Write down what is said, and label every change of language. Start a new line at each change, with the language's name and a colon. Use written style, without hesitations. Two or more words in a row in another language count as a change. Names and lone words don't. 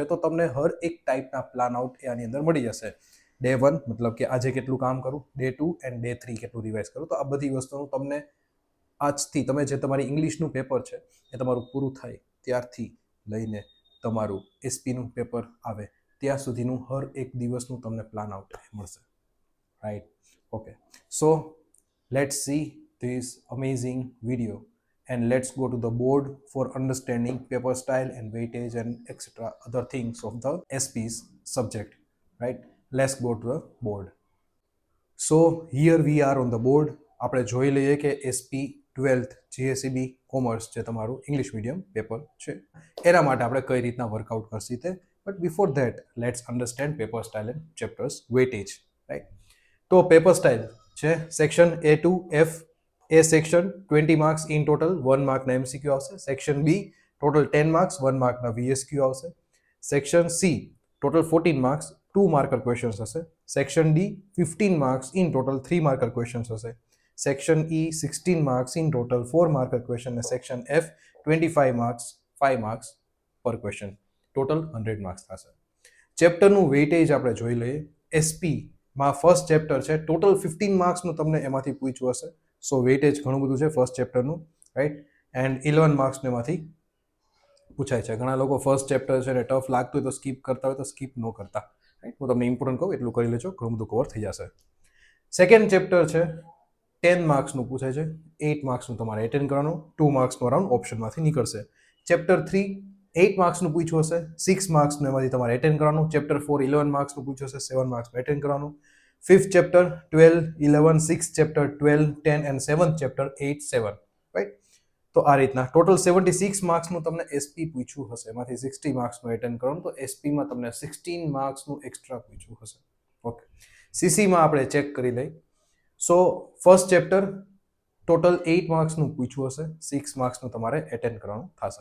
Gujarati: તો તમને હર એક ટાઈપના
English: plan out
Gujarati: એ આની અંદર મળી જશે. ડે 1 મતલબ કે આજે કેટલું કામ કરું,
English: day 2 and day 3
Gujarati: કેટલું રિવાઇઝ કરું, તો આ બધી વસ્તુનું તમને આજથી તમે જે તમારી ઇંગ્લિશનું પેપર છે એ તમારું પૂરું થાય ત્યારથી લઈને તમારું એસપીનું પેપર આવે ત્યાં સુધીનું હર એક દિવસનું તમને
English: plan out
Gujarati: મળશે, રાઈટ.
English: okay, so let's see this amazing video and let's go to the board for understanding paper style and weightage and etc. other things of the SP's subject, right? Let's go to the board. So here we are on the board.
Gujarati: આપણે જોઈ લઈએ કે SP 12th GSEB કોમર્સ જે તમારું
English: English medium paper
Gujarati: છે એના માટે આપણે કઈ રીતના વર્કઆઉટ કરશી તે.
English: but before that let's understand paper style and chapters weightage, right.
Gujarati: તો
English: paper style
Gujarati: છે સેક્શન A2F.
English: A section 20 marks in total, 1 mark
Gujarati: ના MCQ આવશે.
English: section B total 10 marks,
Gujarati: 1 mark ના VSQ આવશે.
English: section C total 14 marks, 2 marker questions
Gujarati: હશે.
English: સેક્શન D 15 marks in total, 3 marker questions હશે. સેક્શન E 16 marks in total, 4 marker question, અને સેક્શન F 25 marks, 5 marks per question,
Gujarati: ટોટલ 100 marks થશે. ચેપ્ટરનું વેઇટેજ આપણે જોઈ લઈએ. SP માં ફર્સ્ટ ચેપ્ટર છે, ટોટલ 15 માર્ક્સનું તમને એમાંથી પૂછ્યું હશે. સો વેઇટેજ ઘણું બધું છે ફર્સ્ટ ચેપ્ટરનું, રાઈટ. એન્ડ 11 માર્ક્સને એમાંથી પૂછાય છે. ઘણા લોકો ફર્સ્ટ ચેપ્ટર છે ને ટફ લાગતું હોય તો સ્કીપ કરતા હોય તો સ્કીપ ન કરતા, રાઈટ. હું તમને ઇમ્પોર્ટન્ટ કહું એટલું કરી લેજો, ઘણું બધું કવર થઈ જશે. સેકન્ડ ચેપ્ટર છે 10 માર્ક્સનું પૂછાય છે, 8 માર્ક્સનું તમારે એટેન્ડ કરવાનું, 2 માર્ક્સનું અરાઉન્ડ ઓપ્શનમાંથી નીકળશે. ચેપ્ટર 3 8 માર્ક્સનું પૂછ્યું હશે, 6 માર્ક્સનું એમાંથી તમારે એટેન્ડ કરવાનું. ચેપ્ટર 4 11 માર્ક્સનું પૂછ્યું હશે, 7 માર્ક્સનું એટેન્ડ કરવાનું.
English: 5th chapter 12, 11, 6th chapter 12, 10 and 7th chapter 8, 7, right.
Gujarati: તો આ રીતના ટોટલ 76 માર્ક્સનું તમને એસપી પૂછ્યું હશે, એમાંથી 60 માર્ક્સનું એટેન્ડ કરવાનું, તો એસપીમાં તમને 16 માર્ક્સનું એક્સ્ટ્રા પૂછ્યું હશે. ઓકે, સીસીમાં આપણે ચેક કરી લઈ. સો ફર્સ્ટ ચેપ્ટર ટોટલ 8 માર્ક્સનું પૂછ્યું હશે, 6 માર્ક્સનું તમારે એટેન્ડ કરવાનું થશે.